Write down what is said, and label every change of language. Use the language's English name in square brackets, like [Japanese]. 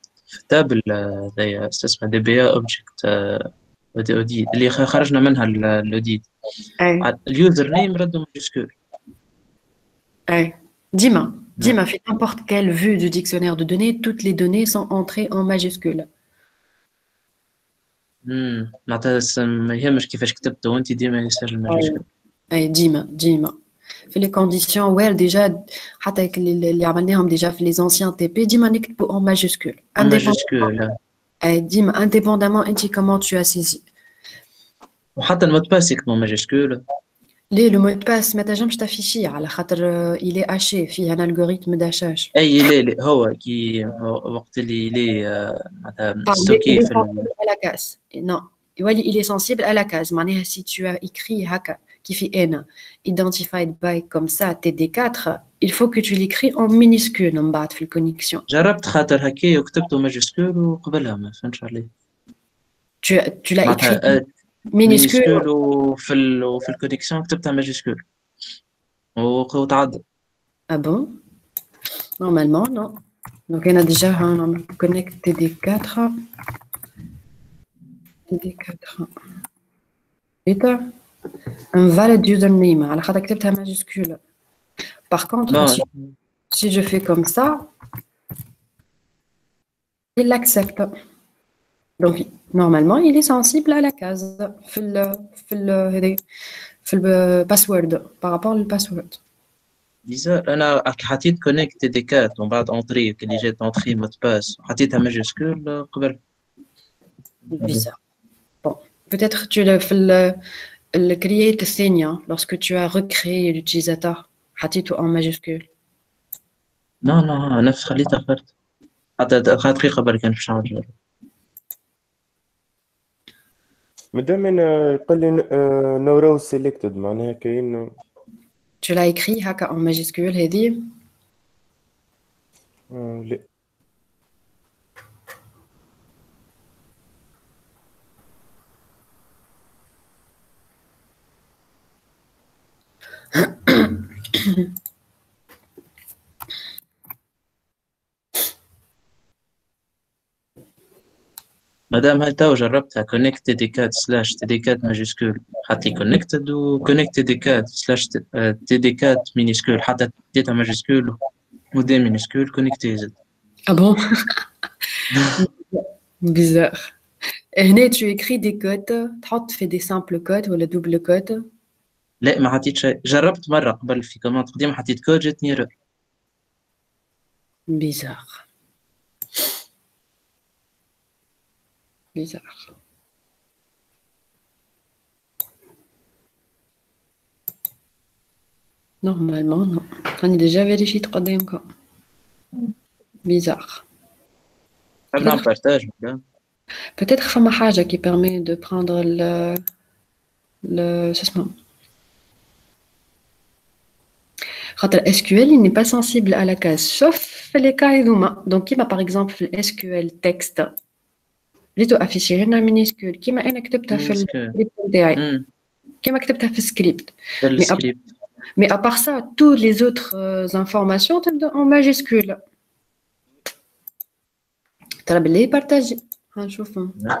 [Arabic] في التابل اسمها دي بي اوبجكت اوديت اللي خرجنا منها الاوديت اليوزر نيم ردوا ماجيسكول. [French] Dis-moi, fait n'importe quelle vue du dictionnaire de données, toutes les données sont entrées en majuscules. [Arabic] معناتها ما يهمش كيفاش كتبته وانت ديما يسجل ماجيسكول. ديما في [French] les conditions where déjà [Arabic] حتى اللي عملناهم [French] déjà في les anciens TP [Arabic] ديما نكتبوا [French] en majuscule. [Arabic] ديما [French] indépendamment [Arabic] انت [French] comment tu as saisi. [Arabic] وحتى المود باس يكتبوا ماجيسكول. ليه لو مود باس ما تنجمش تافيشيه على خاطر [French] il est haché [Arabic] فيه [French] un algorithme d'hachage. [Arabic] اي لا هو كي وقت اللي معناتها ستوكي في [French] la case. Non, il est sensible à la case. [Arabic] معناها [French] si tu as écrit [Arabic] هكا [French] qui fait N identified by comme ça TD4, il faut que tu l'écris en minuscule [Arabic] من بعد في الكونيكسيون. جربت خاطر هكا وكتبته ماجيسكول وقبلها ما فهمتش عليه. [French] Tu l'as écrit minuscule [Arabic] وفي الكونيكسيون كتبتها ماجيسكول وتعدى. [French] Ah bon? Normalement, non. Donc, on a déjà un connect TD4. TD4. Et un valid username. Alors, tu as [Arabic] كتبتها [French] majuscule. Par contre, Non, si je fais comme ça, il l'accepte. Donc, normalement, il est sensible à la case. [Arabic] في [French] le password. Par rapport au password. bizarre. [Arabic] أنا حطيت connect TD4 ومن بعد entrée اللي جات [French] entrée mot de passe [Arabic] حطيتها majuscule قبل. [French] Bizarre. Bon, peut-être tu le fais le create [Arabic] الثانية [French] lorsque tu as recréé l'utilisateur. حطيته en majuscule. [Arabic] Non, non, نفس خليتها خرت. حتى دقيقة قبل كان باش نعمل. مادام انا يقول لي نو رو سيلكتد معناها كاين [French] Tu l'as écrit [Arabic] هكا [French] en majuscule [Arabic] هذه. لا مادام هاي تو جربتها connect TD4 slash TD4 majuscule حتى connected و connect TD4 slash TD4 minuscule حتى حطيتها majuscule و D minuscule connecté زاد. [French] Ah bon? Bizarre. Et [Arabic] هنا [French] tu écris des codes, tu fais des simples codes ou le double code. [Arabic] لا ما حطيت شيء. جربت مرة قبل في كوماند قديمة حطيت كود جاتني ايرور. [French] Bizarre. Bizarre. Normalement, non. On est déjà vérifié قدامكم. Bizarre. [Arabic] قبل عم بارتاج ولا [French] Peut-être [Arabic] فما حاجة [French] qui permet de prendre le [Arabic] شو اسمه. خاطر [French] SQL il n'est pas sensible à la case sauf les cas [Arabic] هذوما. Donc كيما [French] par exemple [Arabic] في SQL texte ريتو [French] affiché [Arabic] هنا minuscule كيما أنا كتبتها في السكريبت نتاعي. كيما كتبتها في السكريبت. [French] Mais à part ça, toutes les autres informations en majuscule. [Arabic] ترى بالله بارتاجي هنشوفهم.